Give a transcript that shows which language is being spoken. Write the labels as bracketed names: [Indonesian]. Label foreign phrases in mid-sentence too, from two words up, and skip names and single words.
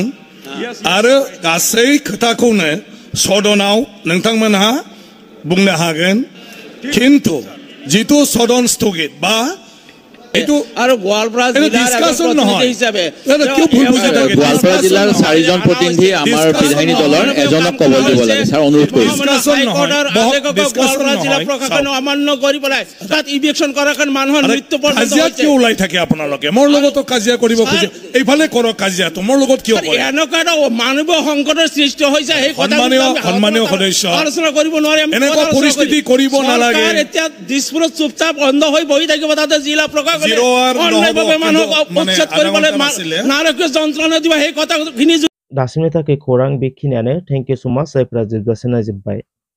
[Bodo] आरो गासै खोथाखौनो सदनाव नोंथांमोनहा बुंनो हागोन किन्तु जितु सदन स्थगित बा [Assamese] গোৱালপাৰা জিলাৰ 4জন প্ৰতিনিধি আমাৰ বিধায়িনী দলৰ এজনক কবল দিব লাগে স্যাৰ অনুৰোধ কৰিছো গোৱালপাৰা জিলা প্ৰশাসন অমান্য কৰি পেলাই তাত ইভিকশন কৰাৰ কাৰণে মানুহৰ মৃত্যু পৰ্যন্ত কাজিয়া কিয় ওলাই থাকে আপোনালোকে মোৰ লগতো কাজিয়া কৰিব খোজে এইফালে কৰক কাজিয়া তোমাৰ লগত কিয় কৰে এনেকুৱা মানৱীয় সংকটৰ সৃষ্টি হৈছে এই কথা সন্মানীয় সদস্য আলোচনা কৰিব নোৱাৰে এনেকুৱা পৰিস্থিতি কৰিব নালাগে এতিয়া দিছপুৰত চুপচাপ বন্ধ হৈ বহি থাকিব তাতে জিলা প্ৰশাসন [Bodo] दासिमनि थाखाय खौरां बेखिनियानो [English] thank you so much [Bodo] जायफ्रा जोबजासिम नायजोब्बाय